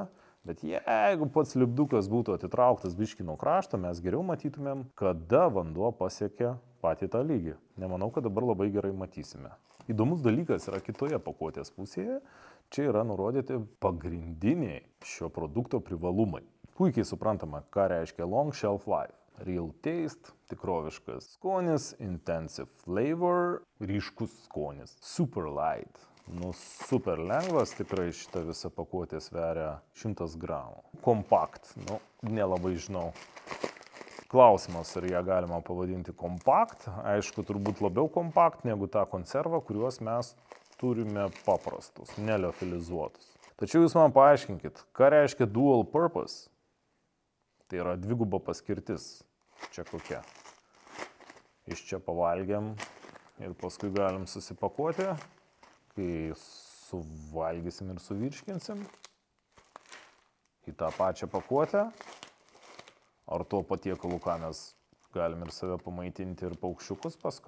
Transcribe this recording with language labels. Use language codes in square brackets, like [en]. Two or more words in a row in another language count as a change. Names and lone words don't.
[lt] Bet jeigu pats lipdukas būtų atitrauktas biškį nuo krašto, mes geriau matytumėm, kada vanduo pasiekia patį tą lygį. Nemanau, kad dabar labai gerai matysime. Įdomus dalykas yra kitoje pakuotės pusėje. Čia yra nurodyti pagrindiniai šio produkto privalumai. Puikiai suprantama, ką reiškia [en] long shelf life. Real taste, [lt] tikroviškas skonis, [en] intensive flavor, [lt] ryškus skonis, [en] super light. [lt] Super lengvas, tikrai šitą visą pakuotę sveria 100 gramų. Kompakt, nelabai žinau. Klausimas, ar ją galima pavadinti kompakt. Aišku, turbūt labiau kompakt negu tą konservą, kuriuos mes turime paprastus, neliofilizuotus. Tačiau jūs man paaiškinkit, ką reiškia [en] dual purpose? [lt] Tai yra dviguba paskirtis. Čia kokia? Iš čia pavalgiam ir paskui galim susipakuoti. Kai suvalgysim ir suvirškinsim į tą pačią pakuotę, ar tuo patiekalu, ką mes galim ir save pamaitinti ir paukščiukus paskui.